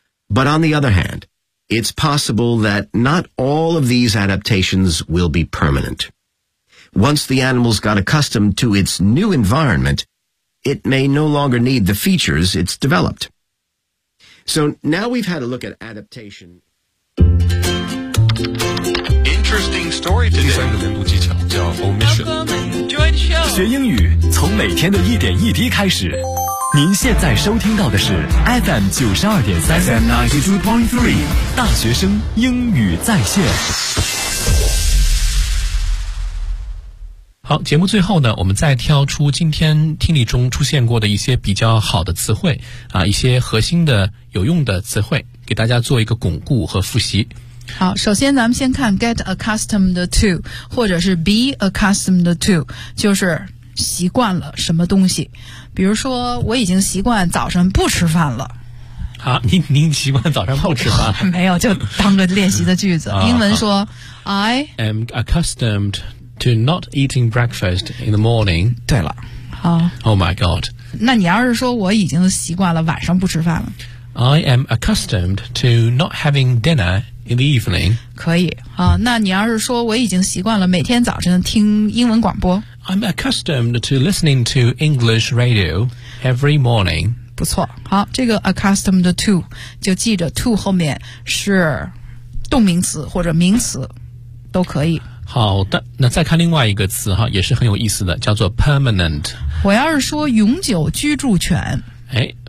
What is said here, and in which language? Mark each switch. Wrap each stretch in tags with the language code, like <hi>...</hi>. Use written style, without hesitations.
<en>But on the other hand, it's possible that not all of these adaptations will be permanent. Once the animals got accustomed to its new environment, it may no longer need the features it's developed. So now we've had a look at adaptation. Interesting story today.</en> <zh>第三个连读技巧叫 omission。学英语从每天的一点一滴开始，您现在收听到的是 FM 92.3 大学生英语在线。好，节目最后呢，我们再挑出今天听力中出现过的一些比较好的词汇啊，一些核心的有用的词汇给大家做一个巩固和复习。好，首先咱们先看</zh> <en>get accustomed to</en> <zh>或者是</zh> <en>be accustomed to，</en> <zh>就是习惯了什么东西。比如说我已经习惯早上不吃饭了。啊，您习惯早上不吃饭？没有，就当着练习的句子。英文说</zh> <en>I am accustomed to not eating breakfast in the morning。</en> <zh>对了，好。</zh> <en>Oh my god，</en> <zh>那你要是说我已经习惯了晚上不吃饭了。</zh> <en>I am accustomed to not having dinner in the evening.</en> <zh>可以啊，那你要是说我已经习惯了每天早晨听英文广播。</zh> <en>I'm accustomed to listening to English radio every morning.</en> <zh>不错，好，这个 accustomed to 就记着 to 后面是动名词或者名词都可以。好的，那再看另外一个词哈，也是很有意思的，叫做 permanent。我要是说永久居住权，哎。</zh>